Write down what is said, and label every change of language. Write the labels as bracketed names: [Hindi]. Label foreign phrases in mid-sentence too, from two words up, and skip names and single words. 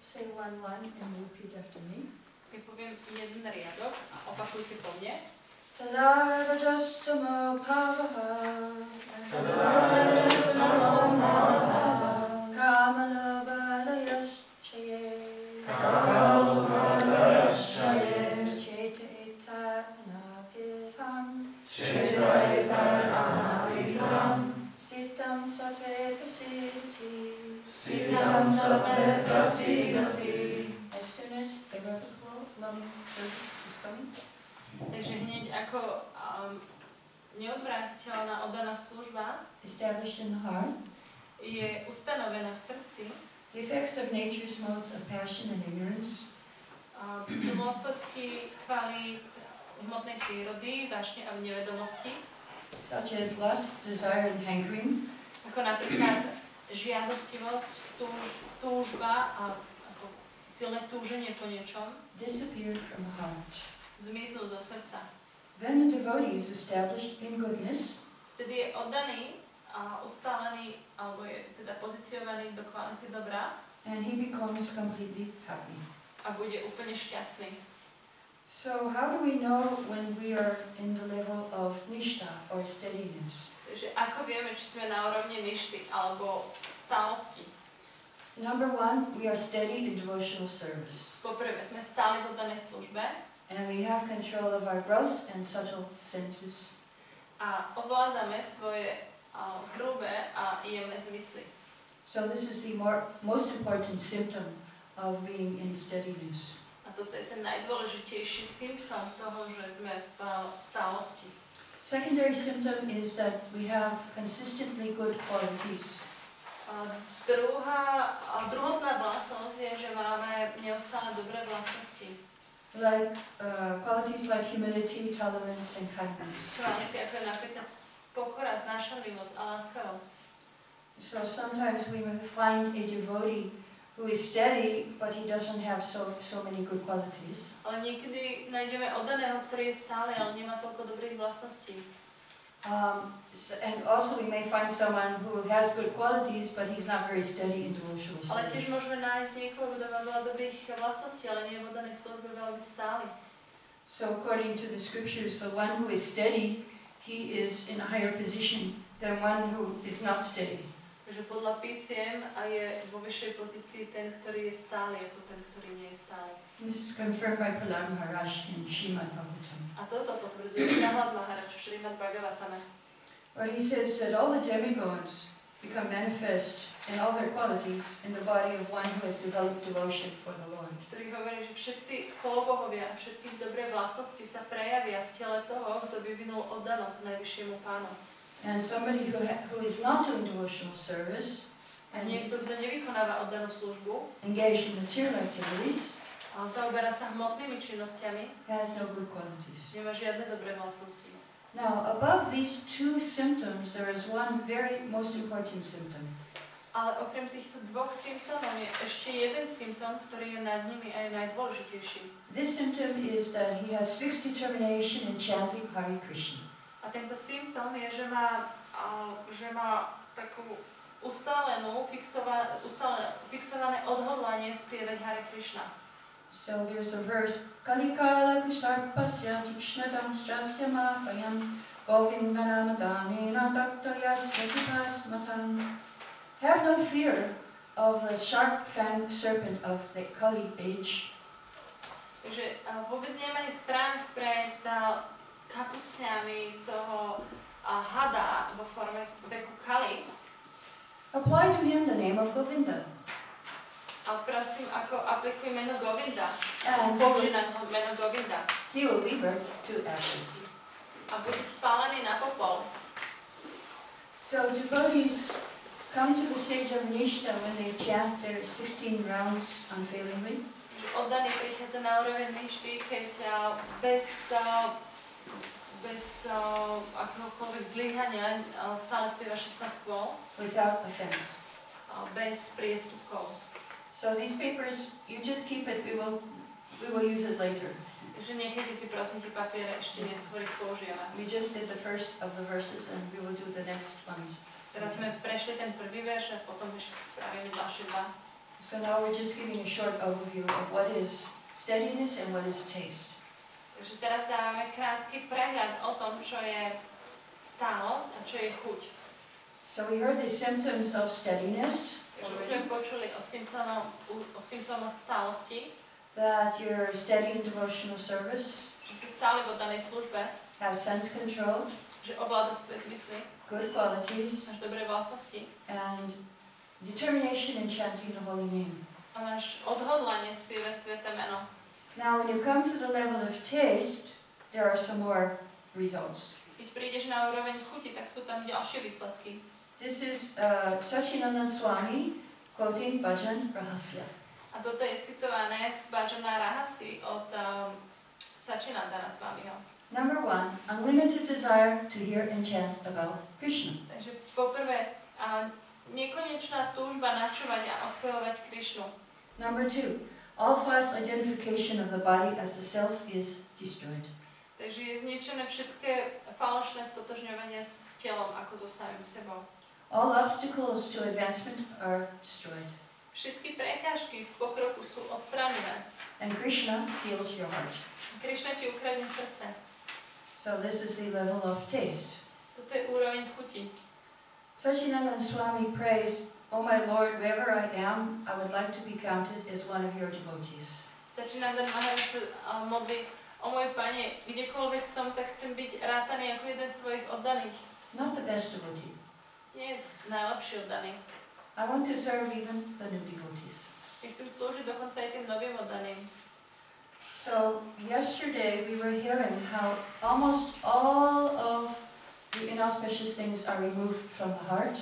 [English] Say one line and repeat after me. [Slovak] Keď poviem jeden riadok a opakujte po mne. [Sanskrit] तदारजस्तमो भावाः तदारजस्तमो भावाः कामलोभादयश्चये कामलोभादयश्चये चेत एतनपिधम् चेत एतनपिधम् स्थितम् सत्त्वे प्रसीदति स्थितम् सत्त्वे प्रसीदति. [English] As soon as irrevocable loving service is coming. [Slovak] Takže hneď ako neodvrátiteľná oddaná služba [English] established in the heart, [Slovak] je ustanovená v srdci, [English] the effects of nature's modes of passion and ignorance, [Slovak] dôsledky chvály hmotnej prírody, vášne a nevedomosti, [English] such as lust, desire, and hankering, [Slovak] ako napríklad žiadostivosť, túžba a ako silné túženie po niečom, [English] disappeared from the heart. [Slovak] zmiznú zo srdca. [English] Then the devotee is established in goodness, [Slovak] Vtedy je oddaný a ustálený, alebo je teda pozicionovaný do kvality dobra [English] and he becomes completely happy. [Slovak] a bude úplne šťastný. [English] So how do we know when we are in the level of nishta or steadiness? [Slovak] Takže ako vieme, či sme na úrovni ništy alebo stálosti? [English] Number one, we are steady in devotional service. [Slovak] Poprvé, sme stáli v oddanej službe [English] And we have control of our gross and subtle senses. [Slovak] a ovládame svoje hrubé a jemné zmysly. [English] So this is the most important symptom of being in steadiness. [Slovak] A toto je ten najdôležitejší symptóm toho, že sme v stálosti. [English] Secondary symptom is that we have consistently good qualities. [Slovak] Druhotná vlastnosť je, že máme neustále dobré vlastnosti. [English] Like qualities like humility, tolerance, and kindness. [Slovak] Kvality ako napríklad pokora, znášanlivosť a láskavosť. [English] So sometimes we will find a devotee who is steady, but he doesn't have so many good qualities. [Slovak] Ale niekedy nájdeme oddaného, ktorý je stále, ale nemá toľko dobrých vlastností. [English] And also we may find someone who has good qualities, but he's not very steady in devotional [Slovak] Ale tiež [English] service. [Slovak] môžeme nájsť niekoho, kto má veľa dobrých vlastností, ale nie je v oddanej službe veľmi stály. [English] So according to the scriptures, the one who is steady, he is in a higher position than one who is not steady. [Slovak] Takže podľa písiem a je vo vyššej pozícii ten, ktorý je stály, ako ten, ktorý nie je stály. [English] This is confirmed by Prahlad Maharaj in Srimad Bhagavatam. [Slovak] A toto potvrdzuje Prahlad Maharaj v Srimad Bhagavatame. [English] Where he says that all the demigods become manifest in all their qualities in the body of one who has developed devotion for the Lord. [Slovak] Ktorý hovorí, že všetci polobohovia a všetky dobré vlastnosti sa prejavia v tele toho, kto vyvinul oddanosť najvyššiemu Pánu. [English] And somebody who is not doing devotional service, [Slovak] A niekto, kto nevykonáva oddanú službu, [English] engaged in material activities, [Slovak] ale zaoberá sa hmotnými činnosťami, [English] has no good qualities. [Slovak] nemá žiadne dobré vlastnosti. [English] Now, above these two symptoms, there is one very most important symptom. [Slovak] Ale okrem týchto dvoch symptómov je ešte jeden symptóm, ktorý je nad nimi a je najdôležitejší. [English] This symptom is that he has fixed determination in chanting Hare Krišna. [Slovak] A tento symptóm je, že má takú fixované odhodlanie spievať Hare Krišna. [English] So there's a verse, [Sanskrit] कलिकाल कृसर्पस्य तीक्ष्णदंष्ट्रस्य माभयम् गोविन्दनामदानेन दग्धयास्य किभस्मताम्. [English] Have no fear of the sharp-fanged serpent of the Kali age. [Slovak] Takže vôbec nemaj strach pred kapucňami toho hada vo forme veku Kali. [English] Apply to him the name of Govinda. [Slovak] A prosím, ako aplikuj meno Govinda. [English] And [Slovak] Použij na meno Govinda. [English] he will be burnt to ashes. [Slovak] A bude spálený na popol. [English] So devotees come to the stage of Nishta when they chant their 16 rounds unfailingly. [Slovak] Že oddaný prichádza na úroveň ništy, keď bez akéhokoľvek zlyhania stále spieva 16 kôl. [English] Without offense. [Slovak] Bez priestupkov. [English] So these papers, you just keep it, we will use it later. [Slovak] Takže nechajte si prosím tie papiere, ešte neskôr ich použijeme. [English] We just did the first of the verses and we will do the next ones. [Slovak] Teraz sme prešli ten prvý verš a potom ešte spravíme ďalšie dva. [English] So now we're just giving a short overview of what is steadiness and what is taste. [Slovak] Takže teraz dávame krátky prehľad o tom, čo je stálosť a čo je chuť. [English] So we heard the symptoms of steadiness. [Slovak] Takže už sme počuli o symptómoch stálosti. [English] That you're steady in devotional service. [Slovak] Že si stále v oddanej službe. [English] Have sense control. [Slovak] Že ovláda svoje zmysly. [English] Good qualities. [Slovak] Máš dobré vlastnosti. [English] And determination in chanting the holy name. [Slovak] A máš odhodlanie spievať sväté meno. [English] Now when you come to the level of taste, there are some more results. [Slovak] Keď prídeš na úroveň chuti, tak sú tam ďalšie výsledky. [English] This is Sachinandan Swami quoting Bhajan Rahasya. [Slovak] A toto je citované z Bhajana Rahasy od Sachinandana Swamiho. [English] Number 1, unlimited desire to hear and chant about Krishna. [Slovak] Takže poprvé, nekonečná túžba načúvať a ospevovať Krišnu. [English] Number 2, all false identification of the body as the self is destroyed. [Slovak] Takže je zničené všetké falošné stotožňovanie s telom ako so samým sebou. [English] All obstacles to advancement are destroyed. [Slovak] Všetky prekážky v pokroku sú odstránené. [English] And Krishna steals your heart. [Slovak] Krišna ti ukradne srdce. [English] So this is the level of taste. [Slovak] Toto je úroveň chuti. [English] Sachinandan Swami prays, "O my Lord, wherever I am, I would like to be counted as one of your devotees." [Slovak] Sachinandan Maharaj sa modlí, o môj Pane, kdekoľvek som, tak chcem byť rátaný ako jeden z tvojich oddaných. [English] Not the best devotee. [Slovak] Nie najlepší oddaný. [English] I want to serve even the new devotees. [Slovak] Ja chcem slúžiť dokonca aj tým novým oddaným. [English] So yesterday we were hearing how almost all of the inauspicious things are removed from the heart.